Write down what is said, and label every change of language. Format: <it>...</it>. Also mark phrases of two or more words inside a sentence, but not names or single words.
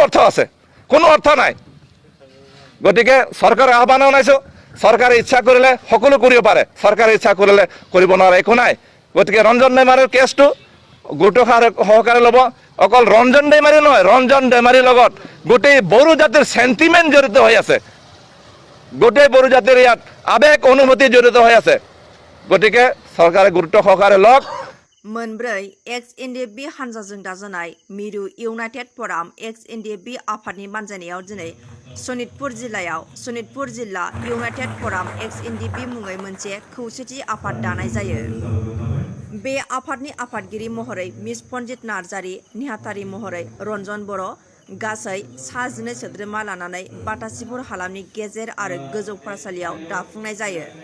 <as>অৰ্থ আছে কোনো অৰ্থ নাই গতিকে চৰকাৰৰ আহ্বান জনাইছো চৰকাৰে ইচ্ছা কৰিলে সকলো কৰিব পাৰে চৰকাৰে ইচ্ছা কৰিলে কৰিব নোৱাৰে একো নাই গতিকে ৰঞ্জন ডেমাৰীৰ কেছটো গুৰুত্ব সহকাৰে ল'ব অকল ৰঞ্জন ডেমাৰী নহয় ৰঞ্জন ডেমাৰীৰ লগত গোটেই বড়ো জাতিৰ সেন্টিমেন্ট জড়িত হৈ আছে গোটেই বড়ো জাতিৰ ইয়াত আবেগ অনুভূতি জড়িত হৈ আছে গতিকে চৰকাৰে গুৰুত্ব সহকাৰে লওক</as> <brx>मोनब्रै एक्स एनडिएफबि हानजाजों दाजानाय मिरु इउनाइटेड फराम एक्स एनडिएफबि आफादनि बानजायनायाव दिनै सनितपुर जिल्ला इउनाइटेड फराम एक्स एनडिएफबि मुङै मोनसे खौसेथि आफाद दानाय जायो बे आफादनि आफादगिरि महरै मिस पन्जित नार्जारी नेहाथारि महरै रन्जन बर' गासै 19 सोद्रोमा लानानै बाटासिपुर हालामनि गेजेर आरो गोजौ फरायसालियाव दाफुंनाय जायो</brx>